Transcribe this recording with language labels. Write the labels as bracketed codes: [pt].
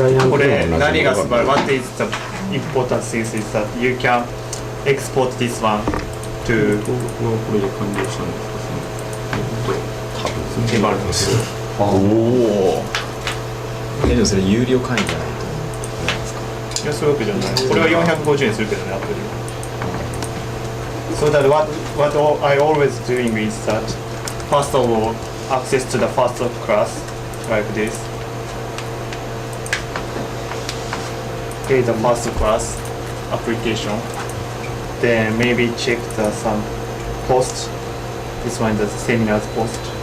[ja] これ何が素晴らしい [en] What is the important thing is that you can export this one to [ja] これで完了したんですか？手軽です。おお。でもそれ有料会員じゃないと。いや、そういうわけじゃない。これは450円するけどね、アプリは。 [en] So that what I always doing is that first of all access to the first class like this. Okay, the first class application. Then maybe check the some post. This one is the seminars post.